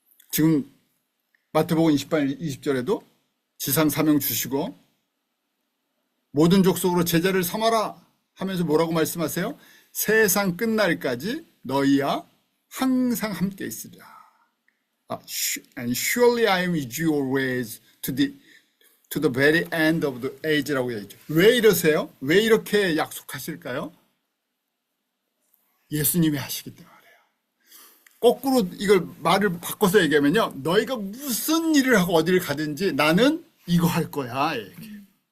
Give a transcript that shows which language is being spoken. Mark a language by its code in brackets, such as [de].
[ko] 지금 마태복음 28장 20절에도 지상사명 주시고 모든 족속으로 제자를 삼아라 하면서 뭐라고 말씀하세요? 세상 끝날까지 너희와 항상 함께 있으리라. [en] And surely I am with you always to the very end of the age라고 얘기죠. [ko] 왜 이러세요? 왜 이렇게 약속하실까요? 예수님이 하시기 때문에 그래요. 거꾸로 이걸 말을 바꿔서 얘기하면요. 너희가 무슨 일을 하고 어디를 가든지 나는 이거 할 거야. 얘기해요.